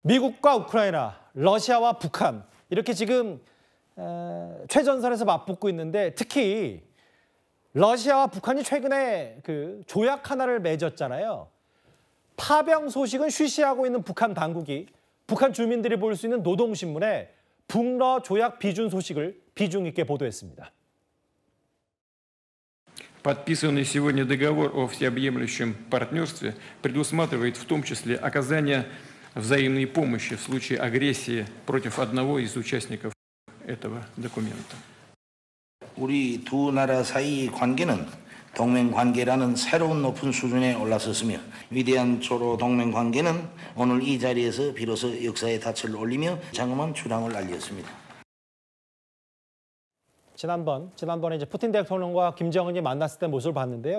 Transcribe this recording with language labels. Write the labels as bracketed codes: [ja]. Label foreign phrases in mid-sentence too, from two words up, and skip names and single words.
[ko] 미국과 우크라이나, 러시아와 북한 이렇게 지금 최전선에서 맞붙고 있는데 특히 러시아와 북한이 최근에 그 조약 하나를 맺었잖아요. 파병 소식은 쉬쉬하고 있는 북한 당국이 북한 주민들이 볼 수 있는 노동신문에 북러 조약 비준 소식을 비중 있게 보도했습니다. [ru] Подписанный сегодня договор о всеобъемлющем партнерстве предусматривает в том числе оказание взаимной помощи в случае агрессии против одного из участников этого документа. [ko] 우리 두 나라 사이의 관계는 동맹 관계라는 새로운 높은 수준에 올라섰으며 위대한 초로 동맹 관계는 오늘 이 자리에서 비로소 역사의 닻을 올리며 장엄한 출항을 알렸습니다. 지난번에 이제 푸틴 대통령과 김정은이 만났을 때 모습을 봤는데요.